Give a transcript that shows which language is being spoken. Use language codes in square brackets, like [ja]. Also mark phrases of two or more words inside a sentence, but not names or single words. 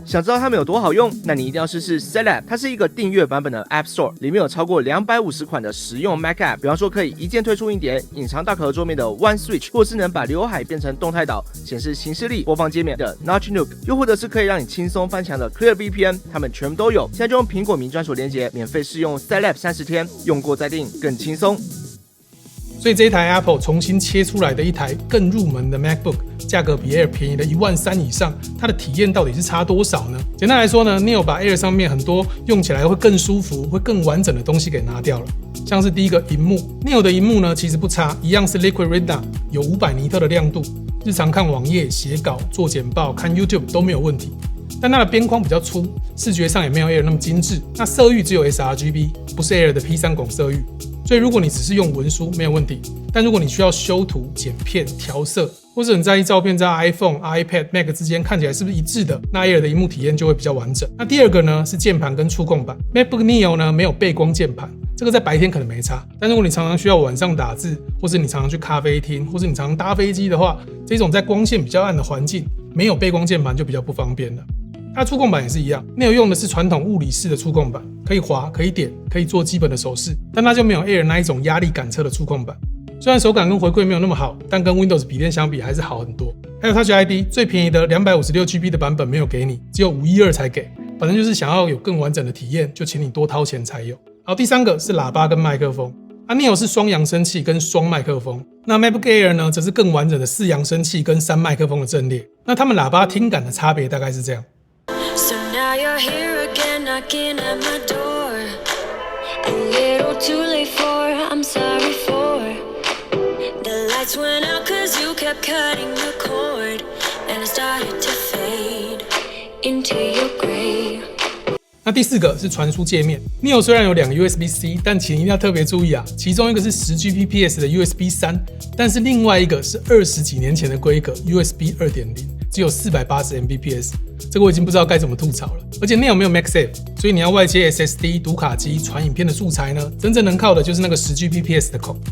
[zh] 想知道它們有多好用？那你一定要試試 Setup， 它是一個訂閱版本的 App Store， 裡面有超過250款的實用 Mac App， 比方說可以一鍵退出硬碟、隱藏大殼桌面的 One Switch， 或是能把劉海變成動態島、顯示行事曆、播放界面的 Notch Nook，又或者是可以讓你輕鬆翻牆的 Clear VPN， 它們全部都有。現在就用蘋果名專屬連結，免費試用 Setup 30天，用過再訂更輕鬆。所以這一台 Apple 重新切出來的一台更入門的 MacBook， 價格比 Air 便宜了13000以上，它的體驗到底是差多少呢？簡單來說呢 ，Neo 把 Air 上面很多用起来會更舒服、會更完整的東西給拿掉了。像是第一個螢幕 ，Neo 的螢幕呢其實不差，一樣是 Liquid Retina，有500尼特的亮度，日常看網頁、寫稿、做簡報、看 YouTube 都沒有問題。但它的邊框比較粗，視覺上也沒有 Air 那麼精緻。那色域只有 sRGB， 不是 Air 的 P3 拱色域。所以如果你只是用文書沒有問題，但如果你需要修圖、剪片、調色，或是很在意照片在 iPhone、iPad、Mac 之間看起來是不是一致的，那 Air 的螢幕體驗就會比較完整。那第二個呢是鍵盤跟觸控板 ，MacBook Neo 呢沒有背光鍵盤，這個在白天可能沒差，但如果你常常需要晚上打字，或是你常常去咖啡廳，或是你常常搭飛機的話，這種在光線比較暗的環境，沒有背光鍵盤就比較不方便了。它觸控板也是一樣，Neo用的是傳統物理式的觸控板，可以滑、可以點、可以做基本的手勢，但它就沒有 Air 那一種壓力感測的觸控板。雖然手感跟回饋沒有那麼好，但跟 Windows 筆電相比還是好很多。還有 Touch ID 最便宜的 256GB 的版本沒有給你，只有512才給，反正就是想要有更完整的體驗，就請你多掏錢才有。好，第三個是喇叭跟麥克風。Neo 是雙揚聲器跟雙麥克風，那 MacBook Air 呢則是更完整的4揚聲器跟3麥克風的陣列。那它們喇叭聽感的差別大概是這樣。 [en] So now you're here again, knocking at my door. A little too late for, I'm sorry for. The lights went out 'cause you kept cutting the cord, and I started to fade into your grave. [zh] 那第4個是傳輸界面 ，Neo 雖然有2個 USB-C， 但請一定要特別注意啊，其中一個是 10Gbps 的 USB 3，但是另外一個是20幾年前的規格 USB 2.0， 只有480 Mbps， 這個我已經不知道該怎麼吐槽了。而且 Neo 沒有 MagSafe， 所以你要外接 SSD 讀卡機傳影片的素材呢，真正能靠的就是那個10Gbps 的孔。